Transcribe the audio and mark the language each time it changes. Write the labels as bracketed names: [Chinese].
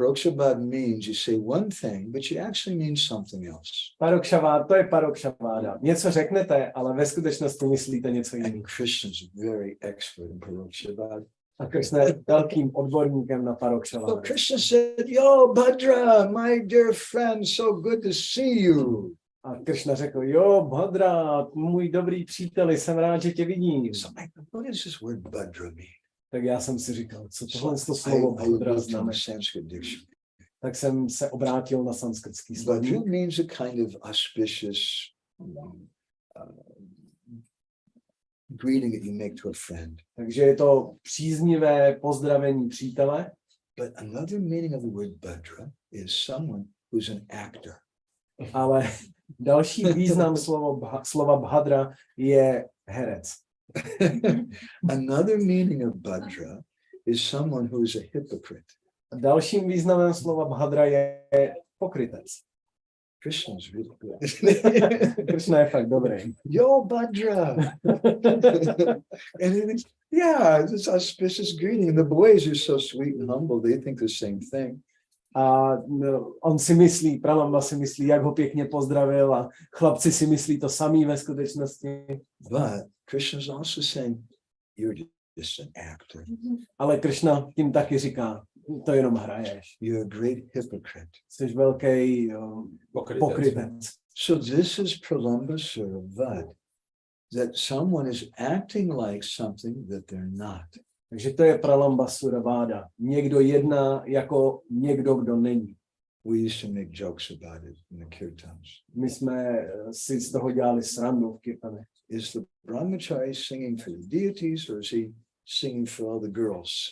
[English] Parokšavada means you say one thing, but you actually mean something else. [Czech] Parokšaváda, to je Parokšaváda. Něco řeknete, ale ve skutečnosti myslíte něco jiného. [English] And Krishna's very expert in Parokšavada. [Czech] A Krishna je velkým odborníkem na [English] So [Czech] Parokšavádu. [English] Krishna said, "Yo, Bhadra, my dear friend, so good to see you." [Czech] A Krishna řekl, jo, Bhadra, můj dobrý příteli, jsem rád, že tě vidím. [English] So what does this word Bhadra mean? [Czech] Tak já jsem si říkal, co tohle slovo Bhadra znamená. Tak jsem se obrátil na sanskritský slovo. [English] Bhadra means a kind of auspicious greeting that you make to a friend. [Czech] Takže je to příznivé pozdravení přítele. [English] But another meaning of the word Bhadra is someone who's an actor. [Czech] Ale další význam slova Bhadra je herec. [English] Another meaning of Bhadra is someone who is a hypocrite. [Czech] Dalším významem slova Bhadra je pokrytec. [English] Krishna is really good. [Czech] Krishna je fakt dobrý. [English] Yo, Bhadra! And it is, yeah, it's auspicious greeting. And the boys are so sweet and humble. They think the same thing. [Czech] A on si myslí, Pralamba si myslí, jak ho pěkně pozdravil a chlapci si myslí to samý ve skutečnosti. [English] But Krishna is also saying, you're just an actor. [Czech] Ale Krishna tím taky říká, to jenom hraješ. [English] You're a great hypocrite. [Czech] Jsi velký pokrytec. [English] So this is Pralambasuravada, that someone is acting like something that they're not. [Czech] Takže to je Pralambasuravada. Někdo jedná jako někdo, kdo není. [English] We used to make jokes about it in the kirtans. [Czech] My jsme si z toho dělali srandu v kirtanech. [English] Is the brahmachari singing for the deities, or is he singing for all the girls?